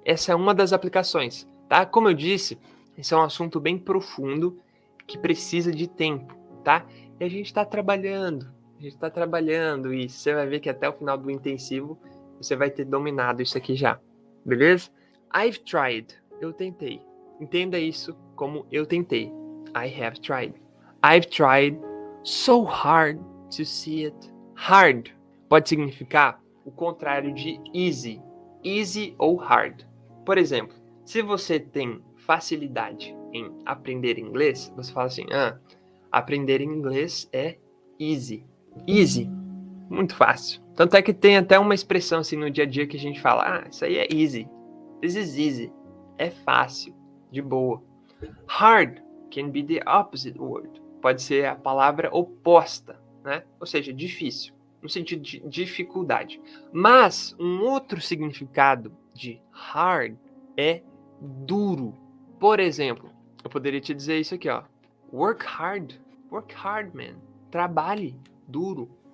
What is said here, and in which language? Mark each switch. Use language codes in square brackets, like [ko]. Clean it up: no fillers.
[pt] Essa é uma das aplicações, tá? Como eu disse, esse é um assunto bem profundo que precisa de tempo, tá? E a gente está trabalhando e você vai ver que até o final do intensivo você vai ter dominado isso aqui já, beleza? [en] I've tried, [pt] eu tentei. Entenda isso como eu tentei. [en] I have tried. I've tried so hard to see it. [pt] Hard pode significar o contrário de easy. Easy ou hard. Por exemplo, se você tem facilidade em aprender inglês, você fala assim, aprender inglês é easy. Easy. Muito fácil. Tanto é que tem até uma expressão assim no dia a dia que a gente fala, isso aí é easy. [en] This is easy. [pt] É fácil, de boa. [en] Hard can be the opposite word. [pt] Pode ser a palavra oposta, né? Ou seja, difícil, no sentido de dificuldade. Mas um outro significado de hard é duro. Por exemplo, eu poderia te dizer isso aqui, ó. [en] Work hard, man. [pt] Trabalhe duro.